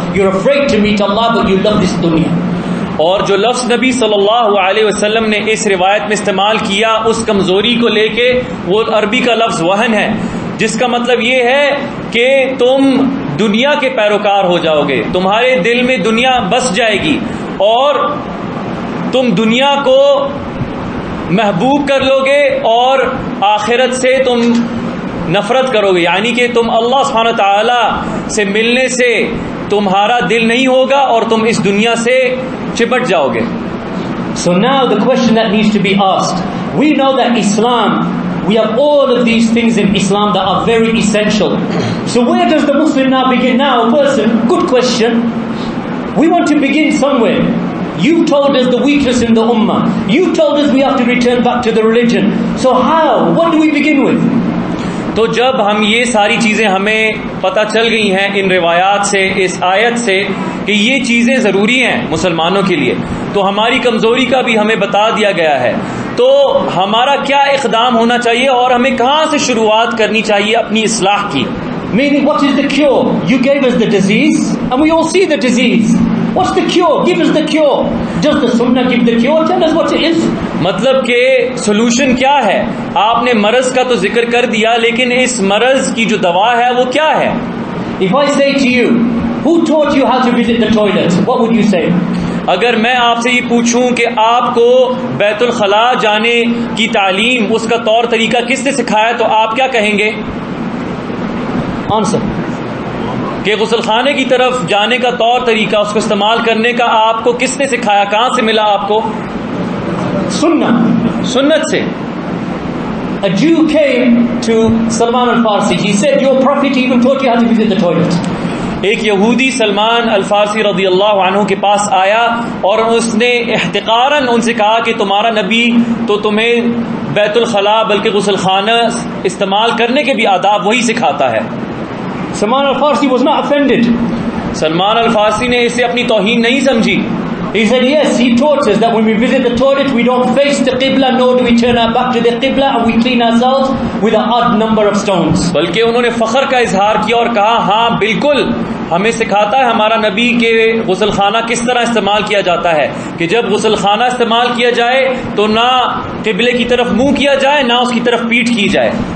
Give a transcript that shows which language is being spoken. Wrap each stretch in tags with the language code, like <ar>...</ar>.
<en>You're afraid to meet Allah, but you love this dunya.</en> <ur>اور جو لفظ نبی صلی اللہ علیہ وسلم نے اس روایت میں استعمال کیا اس کمزوری کو لے کے، وہ عربی کا لفظ وہن ہے، جس کا مطلب یہ ہے کہ تم دنیا کے پیروکار ہو جاؤ گے، تمہارے دل میں دنیا بس جائے گی اور تم دنیا کو محبوب کر لو گے اور آخرت سے تم نفرت کرو گے. یعنی کہ تم اللہ سبحانہ تعالی سے ملنے سے تمہارا دل نہیں ہوگا اور تم اس دنیا سے چپٹ جاؤ گے.</ur> <en>So now the question that needs to be asked, we know that Islam, we have all of these things in Islam that are very essential. So where does the Muslim now begin? Now a person, good question, we want to begin somewhere. You told us the weakness in the ummah, you told us we have to return back to the religion. So how? What do we begin with?</en> <ur>تو جب ہم یہ ساری چیزیں ہمیں پتہ چل گئی ہیں ان روایات سے، اس آیت سے کہ یہ چیزیں ضروری ہیں مسلمانوں کے لیے، تو ہماری کمزوری کا بھی ہمیں بتا دیا گیا ہے، تو ہمارا کیا اقدام ہونا چاہیے اور ہمیں کہاں سے شروعات کرنی چاہیے اپنی اصلاح کی.</ur> <en>Meaning, what is the cure? You gave us the disease, and we all see the disease. What's the cure? Give us the cure. Does the Sunnah give the cure? Tell us what it is.</en> <ur>مطلب کہ solution کیا ہے؟ آپ نے مرض کا تو ذکر کر دیا، لیکن اس مرض کی جو دوا ہے وہ کیا ہے؟</ur> <en>If I say to you, who taught you how to visit the toilet? What would you say?</en> <ur>اگر میں آپ سے یہ پوچھوں کہ آپ کو بیت الخلاء جانے کی تعلیم، اس کا طور طریقہ کس نے سکھایا، تو آپ کیا کہیں گے؟</ur> <en>Answer.</en> <ur>کہ غسل خانے کی طرف جانے کا طور طریقہ، اس کو استعمال کرنے کا آپ کو کس نے سکھایا، کہاں سے ملا آپ کو؟</ur> <en>Sunnah.</en> <ur>سنت سے.</ur> <en>A Jew came to Salman al-Farsi. He said, your prophet even taught you how to visit the toilet.</en> <ur>ایک یہودی سلمان الفارسی رضی اللہ عنہ کے پاس آیا اور اس نے احتقاراً ان سے کہا کہ تمہارا نبی تو تمہیں بیت الخلاء بلکہ غسل خانہ استعمال کرنے کے بھی آداب وہی سکھاتا ہے.</ur> <en>Salman al-Farsi was not offended.</en> <ur>Salman الفارسی نے اسے اپنی توہین نہیں سمجھی.</ur> <en>He said, yes, he taught us that when we visit the toilet, we don't face the Qibla, nor do we turn our back to the Qibla, and we clean ourselves with an odd number of stones.</en> <ur>بلکہ انہوں نے فخر کا اظہار کیا اور کہا ہاں بالکل ہمیں سکھاتا ہے ہمارا نبی کہ غسل خانہ کس طرح استعمال کیا جاتا ہے، کہ جب غسل خانہ استعمال کیا جائے تو نہ قبلے کی طرف منہ کیا جائے نہ اس کی طرف پیٹھ کی جائے.</ur>